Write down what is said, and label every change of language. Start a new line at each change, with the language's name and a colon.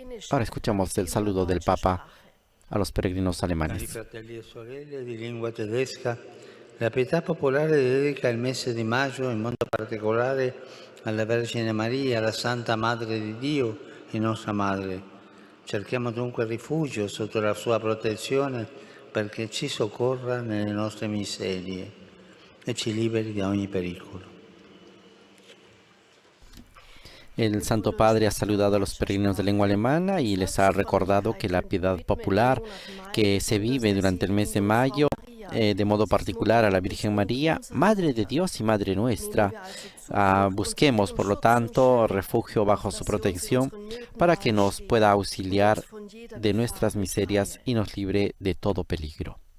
Spanish: Ahora escuchamos el saludo del Papa a los peregrinos alemanes.
Italian: Fratelli e sorelle di lingua tedesca, la Pietà Popolare dedica il mese di maggio, in modo particolare, alla Vergine Maria, la Santa Madre di Dio e nostra Madre. Cerchiamo dunque rifugio sotto la sua protezione perché ci soccorra nelle nostre miserie e ci liberi da ogni pericolo.
Spanish: El Santo Padre ha saludado a los peregrinos de lengua alemana y les ha recordado que la piedad popular que se vive durante el mes de mayo, de modo particular a la Virgen María, Madre de Dios y Madre nuestra. Busquemos, por lo tanto, refugio bajo su protección para que nos pueda auxiliar de nuestras miserias y nos libre de todo peligro.